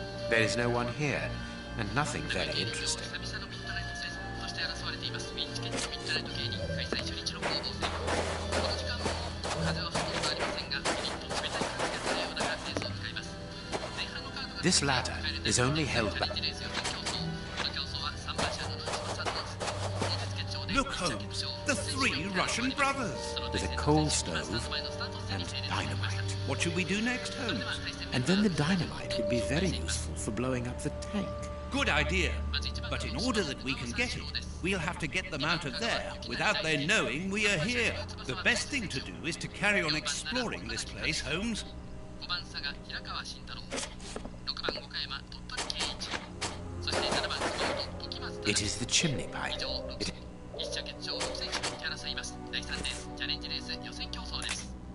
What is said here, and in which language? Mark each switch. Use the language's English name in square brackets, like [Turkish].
[English] There is no one here, and nothing very interesting. [Japanese] 久々のミッドナイトセレスとして争われていますウィンチケットミッドナイト競輪開催初日の攻防戦。この時間も風はほとんどありませんが、ピリッと冷たい風が漂うようなレースを迎えます。前半のカードが [English] This ladder is only held back. [Japanese] チャレンジレース予選競争。この競争は3番車の内馬さんの当日決勝で [English] Look, Holmes, the three Russian brothers. With a coal stove and dynamite. What should we do next, Holmes? And then the dynamite would be very useful for blowing up the tank. Good idea. But in order that we can get it, we'll have to get them out of there without their knowing we are here. The best thing to do is to carry on exploring this place, Holmes. [Japanese] 5番佐賀平川慎太郎、6番岡山鳥取圭一、そして7番熊本時松 [English] It is the chimney pipe. [Japanese] 以上一社決勝6選手が引き争います。第3レースチャレンジレース予選競争です。